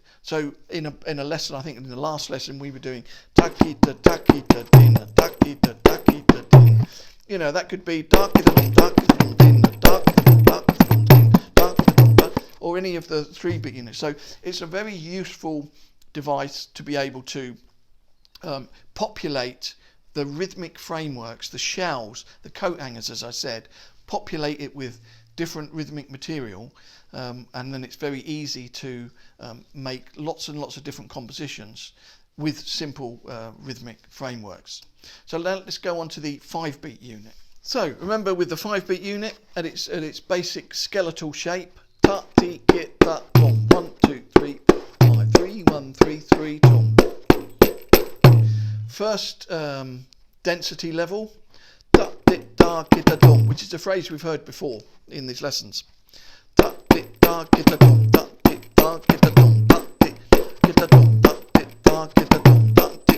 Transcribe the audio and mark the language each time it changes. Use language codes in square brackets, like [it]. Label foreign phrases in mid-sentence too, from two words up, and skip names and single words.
[en] So in a lesson, I think in the last lesson we were doing takita, takita, dinna, takita, takita, dinna. That could be takita, takita, dinna, takita, takita, dinna, takita, or any of the 3 beat units. So it's a very useful device to be able to populate the rhythmic frameworks, the shells, the coat hangers, as I said, populate it with different rhythmic material, and then it's very easy to make lots and lots of different compositions with simple rhythmic frameworks. So now let's go on to the 5 beat unit. So remember, with the 5 beat unit at its basic skeletal shape, ta ti kit ta tom, 1 2 3 5 3 1 3 3 tom. First density level, ta ti ta kita tom, which is a phrase we've heard before in these lessons. Ta ti ta kita tom, ta ti ta kita tom, ta ti kita tom, ta ti ta kita tom, ta